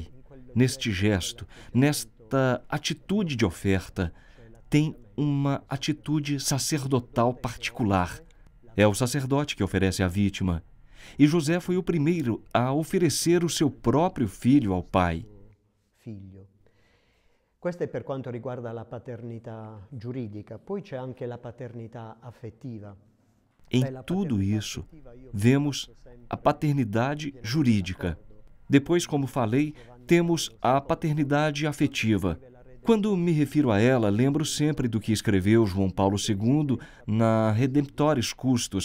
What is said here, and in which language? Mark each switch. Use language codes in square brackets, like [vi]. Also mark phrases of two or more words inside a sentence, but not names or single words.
[pt] Neste gesto, nesta atitude de oferta, tem uma atitude sacerdotal particular. É o sacerdote que oferece a vítima. E José foi o primeiro a oferecer o seu próprio filho ao Pai. [it] Questo è per quanto riguarda la paternità giuridica, poi c'è anche la paternità affettiva. [pt] Em tudo isso, vemos a paternidade jurídica. Depois, como falei, temos a paternidade afetiva. Quando me refiro a ela, lembro sempre do que escreveu João Paulo II na Redemptoris Custos,